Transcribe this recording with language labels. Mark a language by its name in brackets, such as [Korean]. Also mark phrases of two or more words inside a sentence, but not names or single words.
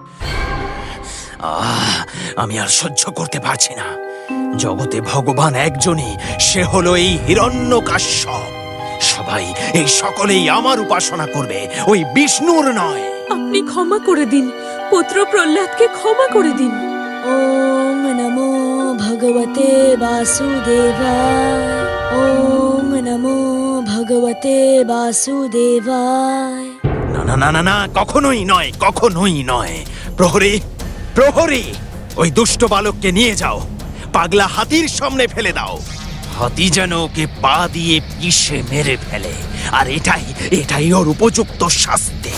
[Bangla] আমি আর সহ্য করতে পারছি না। জগতে ভগবান একজনই, সে হলো এই হিরণ্যকাশ্যপ। সবাই, এই সকলেই আমার উপাসনা করবে, ওই বিষ্ণুর নয়। আপনি ক্ষমা করে দিন, পুত্র প্রহ্লাদকে ক্ষমা করে দিন। [Sanskrit] ওং নমো ভগবতে বাসুদেবায়। ওং নমো ভগবতে বাসুদেবায়। [Bangla] না না না না না, কখনোই নয়, কখনোই নয়। প্রহরী, প্রহরী, ওই দুষ্ট বালককে নিয়ে যাও, পাগলা হাতির সামনে ফেলে দাও। হাতি যেন ওকে পা দিয়ে পিষে মেরে ফেলে, আর এটাই ওর উপযুক্ত শাস্তি।